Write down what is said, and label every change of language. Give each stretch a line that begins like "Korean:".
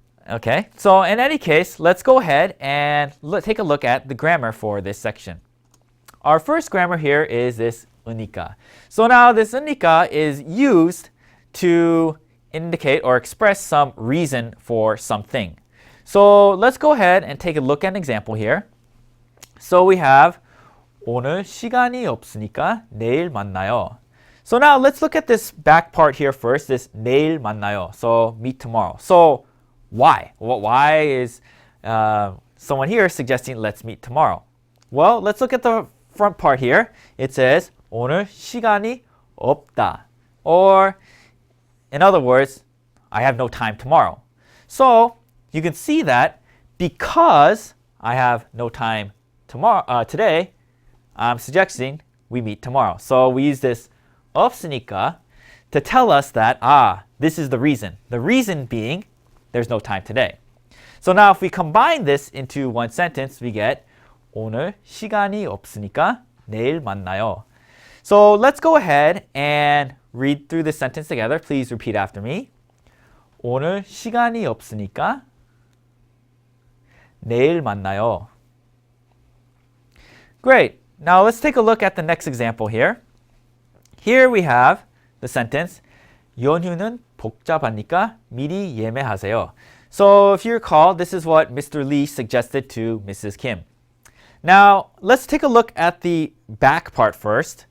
English: Okay, so in any case, let's go ahead and take a look at the grammar for this section. Our first grammar here is this 으니까. So now this 으니까 is used to indicate or express some reason for something. So let's go ahead and take a look at an example here. So we have
Korean: 오늘 시간이 없으니까 내일 만나요.
English: So now let's look at this back part here first, this
Korean: 내일 만나요.
English: So meet tomorrow. So why? Why is someone here suggesting let's meet tomorrow? Well, let's look at the front part here. It says
Korean: 오늘 시간이 없다.
English: Or in other words, I have no time tomorrow. So you can see that because I have no time today, I'm suggesting we meet tomorrow. So we use this 없으니까 to tell us that, this is the reason. The reason being there's no time today. So now if we combine this into one sentence, we get
Korean: 오늘 시간이 없으니까 내일 만나요.
English: So let's go ahead and read through this sentence together. Please repeat after me.
Korean: 오늘 시간이 없으니까 내일 만나요.
English: Great. Now let's take a look at the next example here. Here we have the sentence
Korean: 연휴는 복잡하니까 미리 예매하세요.
English: So if you recall, this is what Mr. Lee suggested to Mrs. Kim. Now let's take a look at the back part first.